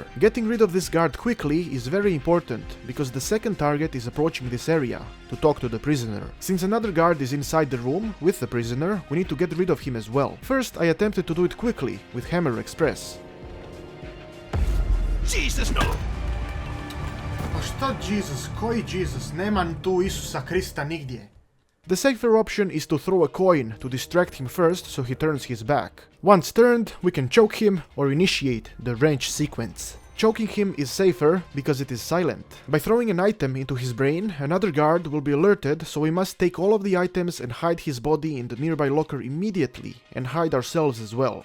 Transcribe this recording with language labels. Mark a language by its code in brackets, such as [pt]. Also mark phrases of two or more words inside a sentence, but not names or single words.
[en] Getting rid of this guard quickly is very important, because the second target is approaching this area to talk to the prisoner. Since another guard is inside the room with the prisoner, we need to get rid of him as well. First, I attempted to do it quickly with Hammer Express. Jesus, no! [hr] Pa šta Jesus? Koji Jesus? Nema tu Isusa Krista nigdje. [en] The safer option is to throw a coin to distract him first so he turns his back. Once turned, we can choke him or initiate the wrench sequence. Choking him is safer because it is silent. By throwing an item into his brain, another guard will be alerted, so we must take all of the items and hide his body in the nearby locker immediately, and hide ourselves as well.